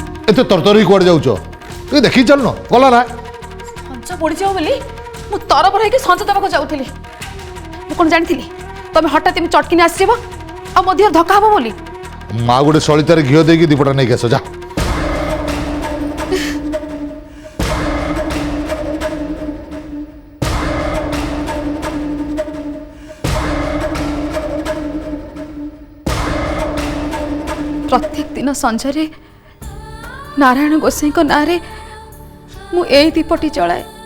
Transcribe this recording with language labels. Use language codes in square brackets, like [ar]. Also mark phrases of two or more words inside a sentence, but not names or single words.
[or] ଏତେ ତରତର କୁଆଡ଼େ ଯାଉଛ ଟିକେ ଦେଖିକି ଚାଲୁନ ଗଲା ନା ସଞ୍ଜ ପଡ଼ିଯିବ ବୋଲି ମୁଁ ତରବର ହେଇକି ସଞ୍ଜ ଦେବାକୁ ଯାଉଥିଲି। ମୁଁ କ'ଣ ଜାଣିଥିଲି ତମେ ହଠାତ୍ ଏମିତି ଚଟକିନି ଆସିଯିବ ଆଉ ମୋ ଦେହରେ ଧକ୍କା ହବ ବୋଲି। ମା ଗୋଟେ ସଳିତାରେ ଘିଅ ଦେଇକି ଦୀପଟା ନେଇକି ଆସ ଯା। ପ୍ରତ୍ୟେକ ଦିନ ସଞ୍ଜରେ ନାରାୟଣ ଗୋସାଇଁ ନା ମୁଁ ଏ ଦୀପଟି ଜଳାଏ।